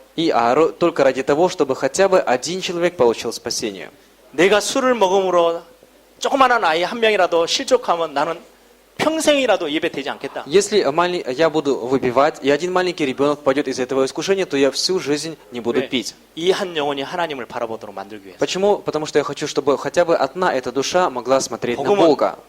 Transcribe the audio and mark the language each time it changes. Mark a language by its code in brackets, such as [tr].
[ru] И только ради того, чтобы хотя бы один человек получил спасение. [ko] 내가 술을 먹음으로 조그마한 아이 한 명이라도 실족하면 나는 평생이라도 예배 되지 않겠다. [ru] Если я буду выпивать, и один маленький ребенок пойдет из этого искушения, то я всю жизнь не буду пить. [ko] 이 한 영혼이 하나님을 바라보도록 만들기 위해서. [ru] Почему? Потому что я хочу, чтобы хотя бы одна эта душа могла смотреть на Бога.